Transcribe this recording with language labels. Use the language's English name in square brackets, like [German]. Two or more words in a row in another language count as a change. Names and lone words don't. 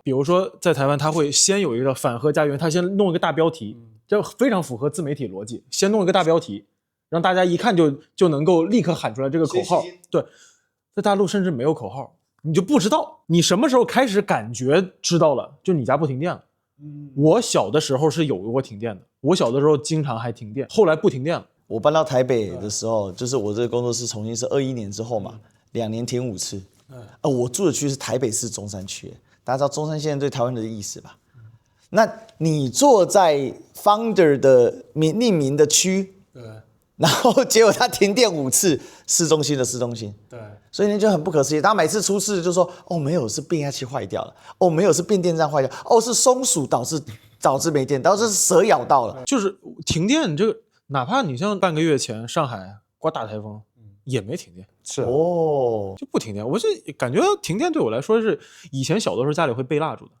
[Chinese] 比如說在台灣，他會先有一個反核家園，他先弄一個大標題，就非常符合自媒體邏輯，先弄一個大標題，讓大家一看就能夠立刻喊出來這個口號。對，在大陸甚至沒有口號。你就不知道，你什麼時候開始感覺知道了，就你家不停電了。我小的時候是有過停電的，我小的時候經常還停電，後來不停電了。我搬到台北的時候，就是我這個工作室重新是21年之後嘛，2年停5次。我住的區是台北市中山區，大家知道中山現在對台灣的意思吧？那你坐在 Founder 的匿名的區，然後結果他停電5次，市中心的市中心，对，所以呢就很不可思議。他每次出事就說，沒有是变压器壞掉了，沒有是變電站壞掉，是松鼠導致沒電，導致是蛇咬到了。就是停電這個，哪怕你像半個月前上海刮大台風，也沒停電，是就不停電。我是感覺停電對我來說是以前小的時候家裡會備蠟燭的，